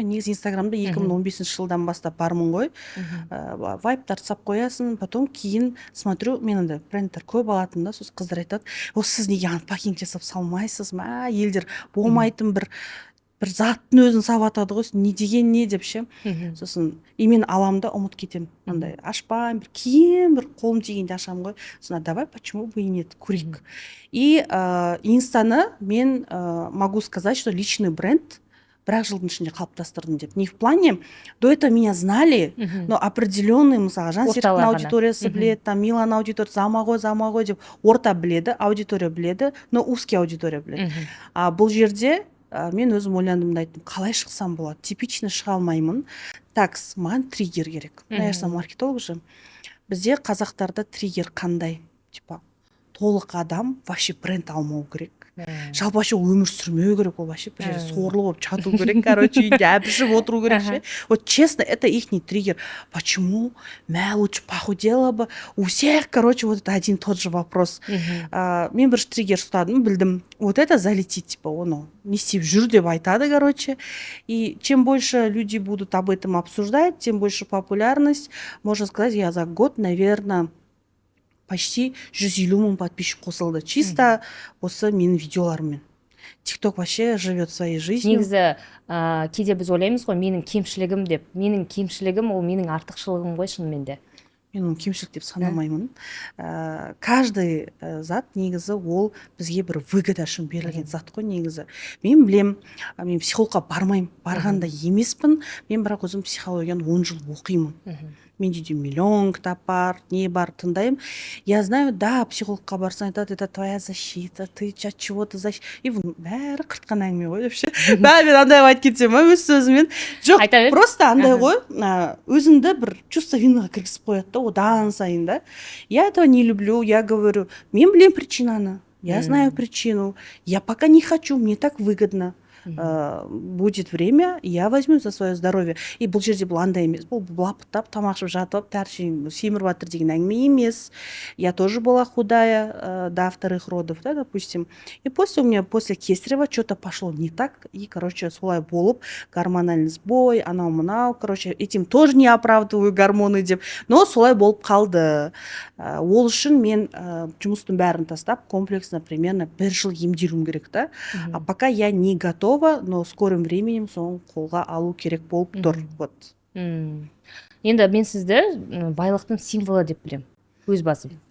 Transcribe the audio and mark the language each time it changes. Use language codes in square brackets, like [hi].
[kk] Мен негізі Инстаграмда 2015 жылдан бастап бармын ғой. Вайптар сап қоясын, потом кейін смотрю, мен андай брендтер көп алатын да, сосын қыздар айтады, сіз неге анпакинг жасап салмайсыз ма? Елдер болмайтын бір заттың өзін саватады ғой, не деген не деп ше. Сосын мен аламын да ұмыт кетемін. Андай ашпаймын, бір кейін бір қолым тигенде ашамын ғой. [ru] Сосын давай, почему бы и нет, көрейік. [kk] И инстаны мен [ru] могу сказать, что личный бренд [kk] бірақ жылдың ішінде қалыптастырдым деп. [ru] Не в плане, до этого меня знали, но определенный, [kk] мысалы, Жансеріктің аудиториясы біледі, там Миланың аудиториясы, Зама ғой деп, орта біледі, аудитория біледі, но узкий аудитория біледі. Бұл жерде мен өзім ойландым да айттым, қалай шықсам болады? Типично шыға алмаймын. Так, маған триггер керек. [ru] Я сам маркетолог же. [kk] Бізде қазақтарда триггер қандай? Типа, толық адам вообще бренд алмау керек. Жалпы вообще өмір сүрмеу керек, ол вообще бір жерде сорлы болып жату керек, короче, үйде әбішіп отыру керек ше. [ru] Вот честно, это ихний триггер. Почему? Лучше похудела бы. У всех, короче, вот это один и тот же вопрос. [kk] Мен бір триггер ұстадым, білдім. [ru] Вот это залетит, [kk] типа, оны не істеп жүр деп айтады, короче. [ru] И чем больше люди будут об этом обсуждать, тем больше популярность. Можно сказать, я за год, наверное, почти 150 [kk] мың подписчик қосылды. Чисто осы менің видеоларыммен. [ru] ТикТок вообще живет своей жизнью. [kk] Негізі кейде біз ойлаймыз ғой, менің кемшілігім деп. Менің кемшілігім ол менің артықшылығым ғой шынымен де. Мен оны кемшілік деп санамаймын. Каждый зат негізі ол бізге бір выгода үшін берілген зат қой негізі. Мен білем, мен психологқа бармаймын, барғанда емеспін. Мен бірақ өзім психологияны 10 жыл оқимын. Менде де миллион кітап бар, не бар, тыңдаймын. [ru] Я знаю, да, [kk] психологқа барсаң айтады, [ru] это твоя защита, ты от чего-то защита. [kk] И бәрі қыртқан әңгіме ғой вообще. Мен андай айтып кетсем, өз сөзімен. Жоқ, просто андай ғой, өзіңді бір чувство винаға кіргізіп қояды да, одан сайын да. [ru] Я этого не люблю, я говорю, [kk] мен білем причинаны, [ru] я знаю причину, я пока не хочу, мне так выгодно. Будет время, я возьму за свое здоровье. [kk] И бұл жерде бұл андай емес, бұл лапықтап тамақ ішіп жатып тәршін семіріп жатыр деген әңгіме емес. [ru] Я тоже была худая до вторых родов, да, допустим. И после у меня после кесарева что-то пошло не так, и, короче, солай болып, гормональный сбой, анау-мынау, короче, этим тоже не оправдываю гормоны деп, но [kk] солай болып қалды. Ол үшін мен жұмыстың бәрін тастап, [ru] комплексно примерно [kk] 1 жыл емделуім керек, да. [ru] А пока я не готова, но в скором временем [kk] соны қолға алу керек болып тұр. [ru] Вот. [kk] Енді мен сізді байлықтың символы деп білем, өз басым.